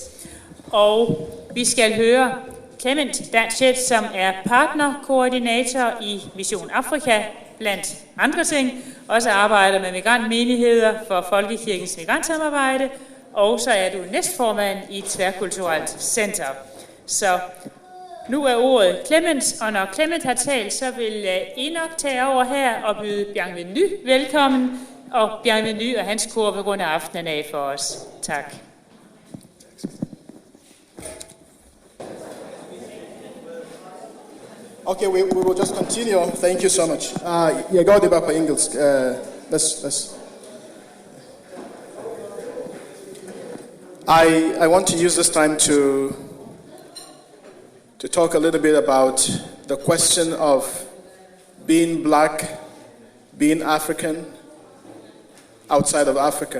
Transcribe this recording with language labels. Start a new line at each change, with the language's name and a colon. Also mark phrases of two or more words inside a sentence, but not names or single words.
Danish: Og vi skal høre Clement Dachet, som er partnerkoordinator i Mission Afrika, blandt andre ting, også arbejder med migrantmenigheder for Folkekirkens migrantsamarbejde, og så er du næstformand i et tværkulturelt center. Så nu er ordet Clement, og når Clement har talt, så vil Enoch tage over her og byde Bienvenue velkommen, og Bienvenue og hans kor vil runde aftenen af for os. Tak.
English: Okay, we will just continue. Thank you so much.
Danish: Jeg går det bare på engelsk.
English: Let's. I want to use this time to talk a little bit about the question of being black, being African, outside of Africa.